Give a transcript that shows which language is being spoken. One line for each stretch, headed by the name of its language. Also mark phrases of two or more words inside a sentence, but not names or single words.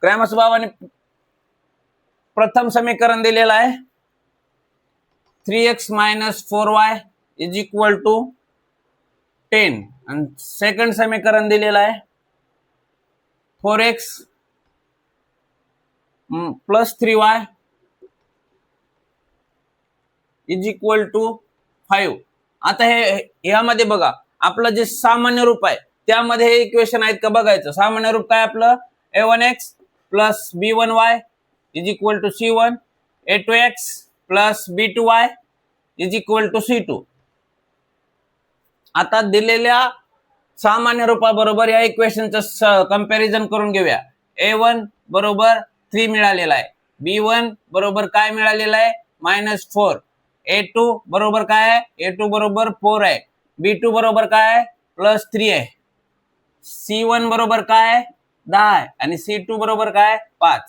Marathi: क्रॅमर्स बाबाने प्रथम समीकरण दिलेलं आहे 3x - 4y = 10 आणि सेकंड समीकरण दिलेलं आहे 4x + 3y = 5. आता हे यामध्ये बघा आपलं जे सामान्य रूप आहे त्यामध्ये हे इक्वेशन आहेत का बघायचं. सामान्य रूप काय आपलं a1x + b1y = c1, a2x + b2y = c2. आता दिलेल्या सामान्य रूपाबरोबर या इक्वेशनचं कंपॅरिझन करून घेऊया. a1 बरोबर 3 मिळालेला आहे, b1 बरोबर काय मिळालेलं आहे -4, a2 बरोबर काय आहे a2 बरोबर 4 आहे, b2 बरोबर काय आहे +3 आहे, c1 बरोबर काय आहे 10 आहे आणि c2 बरोबर काय 5.